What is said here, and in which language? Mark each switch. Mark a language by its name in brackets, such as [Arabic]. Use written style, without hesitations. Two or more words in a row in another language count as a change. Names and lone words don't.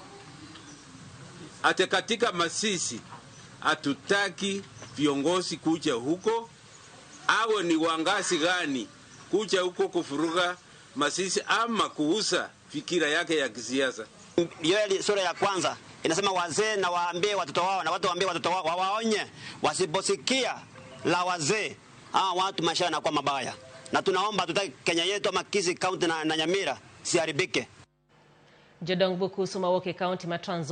[Swahili] Ate katika Masisi hatutaki viongozi kuja huko, awe ni wangazi gani kuja huko kufuruga Masisi ama kuuza fikira yake ya kisiasa. Yoeli sura ya kwanza inasema wazee na waambie watoto wao, na watu waambie watoto wao wawaonye wasiposikia la wazee, watu maisha yanakuwa mabaya. Na tunaomba tutaki Kenya yetu ama Kisii County na Nyamira siharibike. [Luo (Kenya and Tanzania)] Jodong Bukusu Mawoke County ma Trans Nzoia